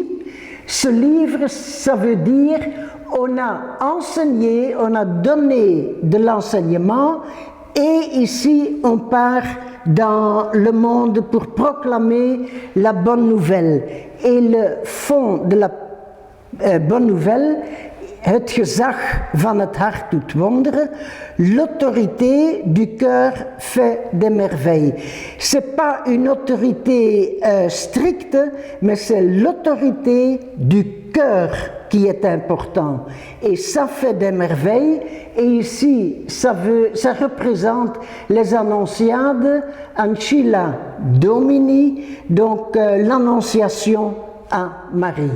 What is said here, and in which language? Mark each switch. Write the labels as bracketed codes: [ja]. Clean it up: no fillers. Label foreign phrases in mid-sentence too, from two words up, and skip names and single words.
[fr] Ce livre, ça veut dire on a enseigné, on a donné de l'enseignement, et ici on part dans le monde pour proclamer la bonne nouvelle. Et le fond de la bonne nouvelle, [nl] het gezag van het hart doet wonderen, [fr] l'autorité du cœur fait des merveilles. C'est pas une autorité stricte, mais c'est l'autorité du cœur qui est important. Et ça fait des merveilles. Et ici, ça représente les Annonciades, Ancilla Domini, donc l'Annonciation à Marie.